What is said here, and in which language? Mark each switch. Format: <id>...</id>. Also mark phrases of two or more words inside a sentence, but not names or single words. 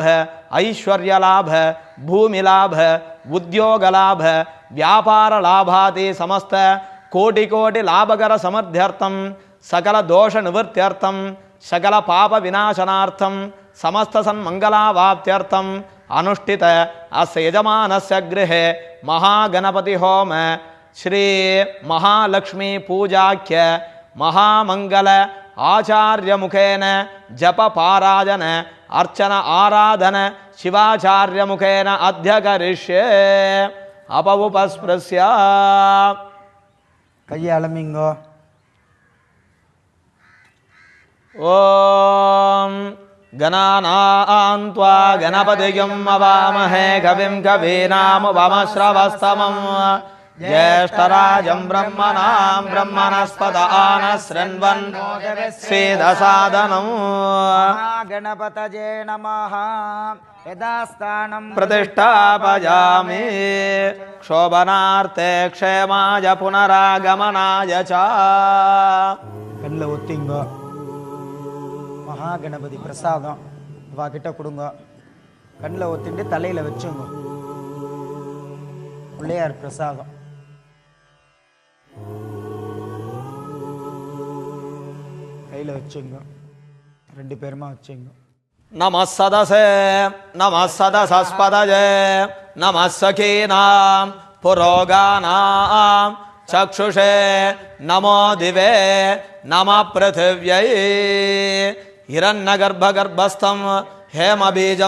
<sa>ऐश्वर्यलाभ भूमिलाभ उद्योगलाभ व्यापार लाभादि समस्त कोटि कोटि लाभकर समर्थ्यर्थम सकल दोष निवृत्त्यर्थम सकल पाप विनाशनार्थम समस्त सन्मंगलावाप्त्यर्थम अनुष्ठित अस्य यजमानस्य गृहे महागणपति होम श्री महालक्ष्मी पूजाख्य महामंगल आचार्य मुखेन जप पारायण अर्चन आराधन शिवाचार्य मुखेन अध्यकरिष्ये अपउपस्पृश्य</sa> <ta>கையை அலம்பிங்கோ.</ta> <sa>ओम गणानां त्वा गणपतिं अवामहे कविं कवीनामुपमश्रवस्तमं ज्येष्ठराजं ब्रह्मणां ब्रह्मणस्पत आनशृण्वन् स्वेदसादनम् गणपतये नमः. यदास्थानं प्रतिष्ठापयामि क्षोभनार्थे क्षेमाय पुनरागमनाय च.</sa> <ta>கண்ணில் ஒத்திங்கோ. மகா கணபதி பிரசாதம் வா கிட்ட கொடுங்க. கண்ணில் ஒத்திட்டு தலையில் வச்சுங்க. பிள்ளையார் பிரசாதம். கையில் வச்சுங்க. ரெண்டு பேருமா வச்சுங்க.</ta> <sa>नमः सदसे नमः सदसस्पदये नमः सखीनां पुरोगानां चक्षुषे नमो दिवे नमः पृथिव्यै हिरण्यगर्भगर्भस्थं हेमबीजं</sa>